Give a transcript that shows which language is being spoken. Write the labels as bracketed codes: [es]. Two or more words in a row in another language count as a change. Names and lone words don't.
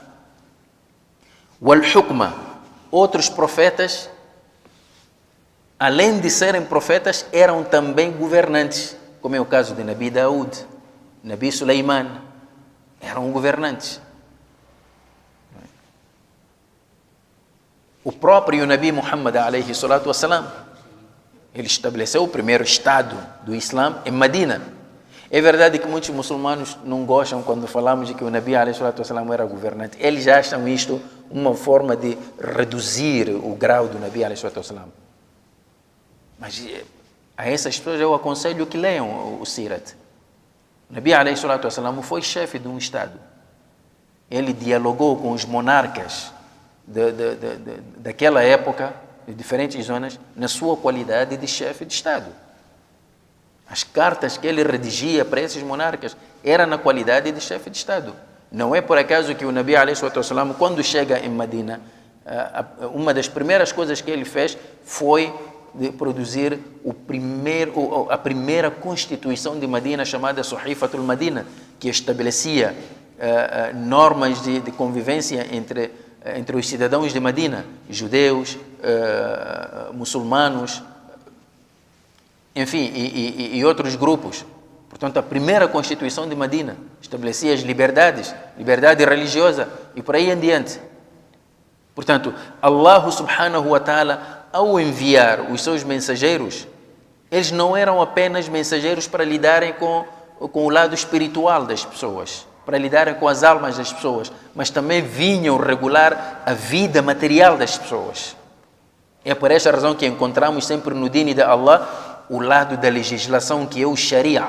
[pt] O Al-Hukma, outros profetas, além de serem profetas, eram também governantes, como é o caso de Nabi Daud, Nabi Suleiman, eram governantes. O próprio Nabi Muhammad, [ar] alayhi salatu wassalam, [pt] ele estabeleceu o primeiro estado do Islã em Medina. É verdade que muitos muçulmanos não gostam quando falamos de que o Nabi, [ar] alayhi salatu wassalam, [pt] era governante. Eles já acham isto uma forma de reduzir o grau do Nabi, [ar] alayhi salatu wassalam. [pt] Mas a essas pessoas eu aconselho que leiam o Sirat. [ar] O نبي، عليه الصلاة والسلام, [pt] foi chefe de um estado. Ele dialogou com os monarcas daquela época, de diferentes zonas, na sua qualidade de chefe de estado. As cartas que ele redigia para esses monarcas eram na qualidade de chefe de estado. Não é por acaso que o Nabi, [ar] alayhi salatu wassalam, [pt] quando chega em Medina, uma das primeiras coisas que ele fez foi de produzir a primeira constituição de Medina, chamada Suhifatul Medina, que estabelecia normas de convivência entre os cidadãos de Medina, judeus, muçulmanos, enfim, e outros grupos. Portanto, a primeira Constituição de Medina estabelecia as liberdade religiosa e por aí em diante. Portanto, [ar] الله سبحانه وتعالى, [pt] ao enviar os seus mensageiros, eles não eram apenas mensageiros para lidarem com o lado espiritual das pessoas, para lidarem com as almas das pessoas, mas também vinham regular a vida material das pessoas. É por esta razão que encontramos sempre no dini de Allah o lado da legislação, que é o Sharia.